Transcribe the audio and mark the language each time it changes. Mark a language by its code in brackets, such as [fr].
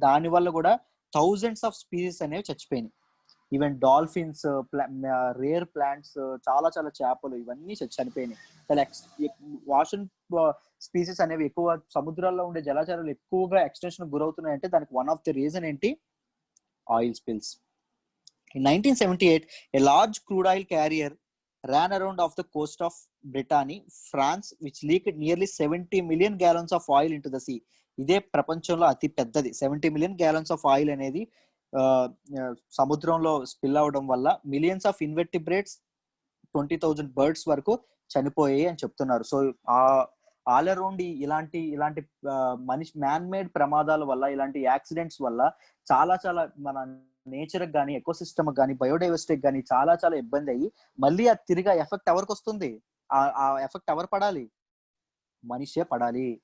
[te] దాని వల్ల కూడా థౌజండ్స్ ఆఫ్ స్పీసీస్ అనేవి చచ్చిపోయినాయి. ఈవెన్ డాల్ఫిన్స్, రేర్ ప్లాంట్స్, చాలా చేపలు ఇవన్నీ చనిపోయినాయి. వాషన్ స్పీసీస్ అనేవి ఎక్కువ సముద్రాల్లో ఉండే జలచరాలు ఎక్కువగా ఎక్స్టెన్షన్ గురవుతున్నాయంటే దానికి వన్ ఆఫ్ ది రీజన్ ఏంటి, oil spills. [en] In 1978, a large crude oil carrier ran around off the coast of Brittany, France, which leaked nearly 70 million gallons of oil into the sea. [te] ఇదే ప్రపంచంలో అతి పెద్దది. [en] 70 million gallons of oil [te] అనేది సముద్రంలో spill అవడం వల్ల millions of ఇన్వెర్టిబ్రేట్స్, 20,000 birds వరకు చనిపోయాయి అని చెప్తున్నారు. సో ఆల్ అరౌండ్ ఇలాంటి మ్యాన్ మేడ్ ప్రమాదాల వల్ల, ఇలాంటి యాక్సిడెంట్స్ వల్ల చాలా మన నేచర్ కానీ, ఎకో సిస్టమ్ కానీ, బయోడైవర్సిటీ కానీ చాలా ఇబ్బంది అయ్యి మళ్ళీ అది తిరిగి ఎఫెక్ట్ ఎవరికి వస్తుంది, ఆ ఎఫెక్ట్ ఎవరు పడాలి, మనిషే పడాలి.